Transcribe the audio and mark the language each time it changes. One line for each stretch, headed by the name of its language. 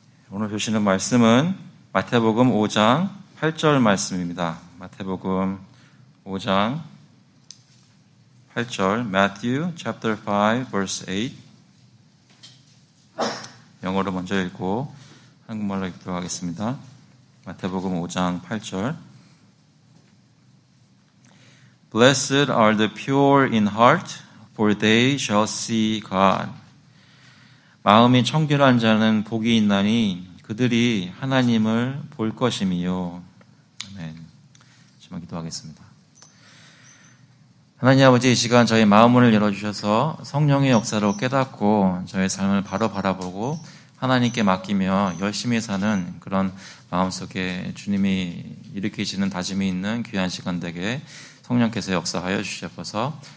Korean: 오늘 주시는 말씀은 마태복음 5장 8절 말씀입니다. 마태복음 5장 8절
English: Matthew chapter 5 verse 8
Korean: 영어로 먼저 읽고 한국말로 읽도록 하겠습니다. 마태복음 5장 8절
English: Blessed are the pure in heart, for they shall see God.
Korean: 마음이 청결한 자는 복이 있나니 그들이 하나님을 볼 것임이요. 아멘. 마지막 기도하겠습니다. 하나님 아버지, 이 시간 저희 마음문을 열어주셔서 성령의 역사로 깨닫고 저의 삶을 바로 바라보고 하나님께 맡기며 열심히 사는 그런 마음속에 주님이 일으키시는 다짐이 있는 귀한 시간 되게 성령께서 역사하여 주시옵소서.